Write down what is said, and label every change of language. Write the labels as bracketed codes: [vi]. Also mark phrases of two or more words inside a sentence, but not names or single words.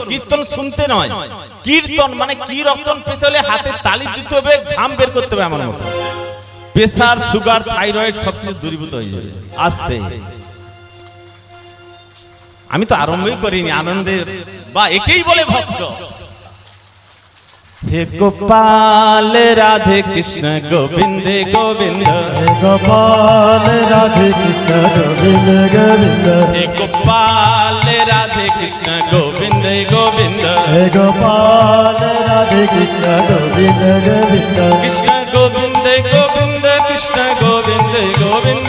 [bn] কীর্তন শুনতে নয়, কীর্তন মানে কি রক্তন পেতে হলে হাতে তালি দিতে হবে, ঘাম বের করতে হবে। আমার মতো প্রেসার, সুগার, থাইরয়েড সবকিছু দূরীভূত হয়ে যাবে আস্তে। আমি তো আরম্ভই করিনি, আনন্দে বা একেই বলে ভক্ত। हे गोपाल राधे कृष्ण गोविंद गोविंद, हे गोपाल राधे कृष्ण गोविंद गोविंद, हे गोपाल राधे कृष्ण गोविंद गोविंद, हे गोपाल राधे कृष्ण गोविंद गोविंद, कृष्ण गोविंद गोविंद कृष्ण गोविंद गोविंद,